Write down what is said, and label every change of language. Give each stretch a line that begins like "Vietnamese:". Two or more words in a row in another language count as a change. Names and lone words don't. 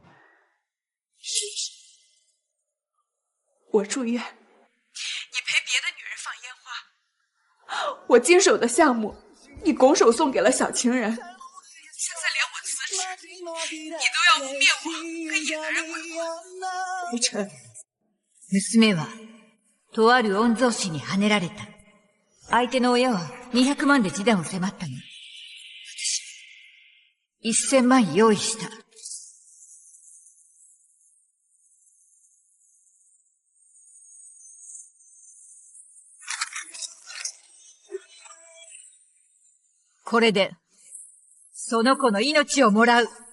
Chinese: 我住院，你陪别的女人放烟花，我经手的项目，你拱手送给了小情人。现在连我辞职，你都要污蔑我跟野男人鬼混。吴晨，
Japanese: 娘はとある御曹司にはねられた。相手の親は200万で示談を迫ったの。私、1000万用意した。これで、その子の命をもらう。